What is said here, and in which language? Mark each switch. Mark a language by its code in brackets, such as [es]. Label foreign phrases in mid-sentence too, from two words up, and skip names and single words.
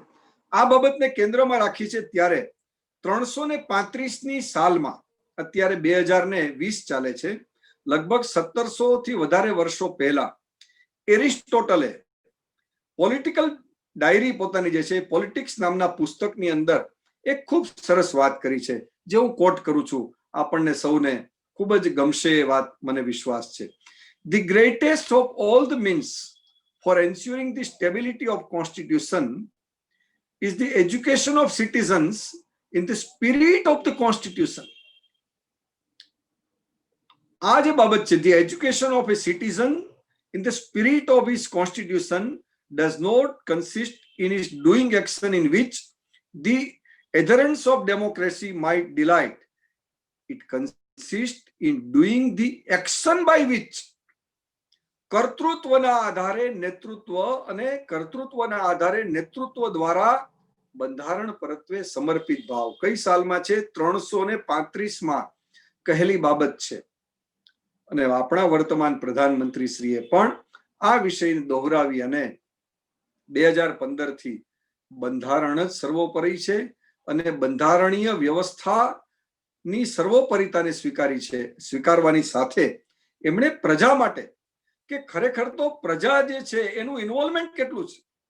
[gu] આ બાબતને કેન્દ્રમાં રાખી છે ત્યારે 335ની સાલમાં, અત્યારે 2020 ચાલે છે, લગભગ 1700 થી વધારે વર્ષો પહેલા એરિસ્ટોટલે [en] political diary [gu] પોતાની જે છે પોલિટિક્સ નામના પુસ્તકની અંદર એક ખૂબ સરસ વાત કરી છે જે હું કોટ કરું છું. આપણને સૌને ખૂબ જ ગમશે એ વાત મને વિશ્વાસ છે. [en] The greatest of all the means for ensuring the stability of constitution is the education of citizens in the spirit of the constitution. [gu] આ જે બાબત છે, [en] the education of a citizen in the spirit of his constitution does not consist in his doing action in which the adherents of democracy might delight. It consists consist in doing the action by which [gu] કર્તૃત્વના આધારે નેતૃત્વ અને કર્તૃત્વના આધારે નેતૃત્વ દ્વારા બંધારણ પરત્વે સમર્પિત ભાવ. કઈ સાલમાં છે? 335માં કહેલી બાબત છે. અને આપણા વર્તમાન પ્રધાનમંત્રી શ્રીએ પણ આ વિષયને દોહરાવી અને 2015 થી બંધારણ જ સર્વોપરી છે અને બંધારણીય વ્યવસ્થાની સર્વોપરિતાને સ્વીકારવાની સાથે એમણે પ્રજા માટે કે ખરેખર તો પ્રજા જે છે એનું ઇન્વોલ્વમેન્ટ કેટલું છે,